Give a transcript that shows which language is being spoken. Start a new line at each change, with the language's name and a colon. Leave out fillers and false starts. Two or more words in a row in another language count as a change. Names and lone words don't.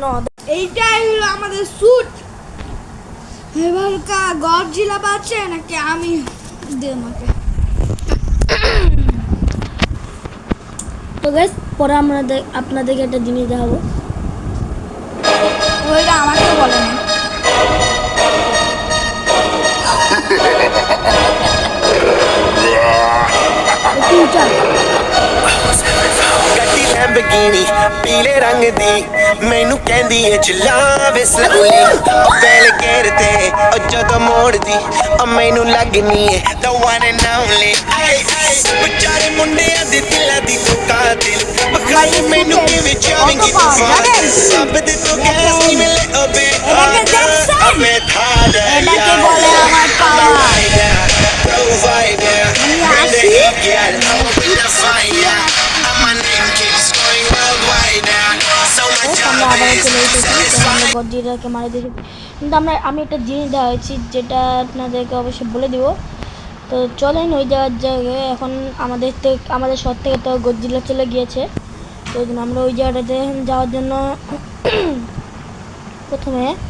Bangla: এইটাই হলো আমাদের স্যুট। এবার গডজিলা বাঁচে নাকি আমি দে আমাকে। তো গাইস পরে আমরা আপনাদেরকে একটা জিনিস দেখাবো। ওইটা আমাকে বলে না।
Punjabi: ਗੱਡੀ ਲੈਂਬਗੀਨੀ ਪੀਲੇ ਰੰਗ ਦੀ ਮੈਨੂੰ ਕਹਿੰਦੀ ਏ ਚਲਾਵੇ ਸਲੂਲੀ ਉਹ ਬੈਲ ਗੇਰ ਤੇ ਉਹ ਜਦੋਂ ਮੋੜਦੀ ਉਹ ਮੈਨੂੰ ਲੱਗਨੀ ਏ
English: the one and only
Punjabi: ਵਿਚਾਰੇ ਮੁੰਡਿਆਂ ਦੇ ਦਿਲਾਂ ਦੀ ਤੂੰ ਕਾਤਿਲ ਬਖਾਈ ਮੈਨੂੰ ਕਿਵੇਂ ਚਾਵੇਂਗੀ ਤੂੰ ਸਭ ਦੇ ਤੋਂ ਕੈਸੀ ਮਿਲੇ ਓ ਬੇ ਮੈਂ ਥਾੜਾ
Bangla: এটাকে বলে আমার পাওয়ার।
English: provider bring the heat girl I'm with the fire my name keeps going worldwide now so my
Bangla: আমরা
English: job
Bangla: আবার
English: is
Bangla: চলে এসেছি, তো আমরা
English: satisfying
Bangla: গডজিলাকে মারা দিয়েছি। কিন্তু আমি একটা জিনিস দেওয়া হয়েছি যেটা আপনাদেরকে অবশ্যই বলে দিব। তো চলেন ওই জায়গায়, এখন আমাদের শহর থেকে তো গডজিলা চলে গিয়েছে, তো ওই জন্য আমরা ওই জায়গাটাতে যাওয়ার জন্য প্রথমে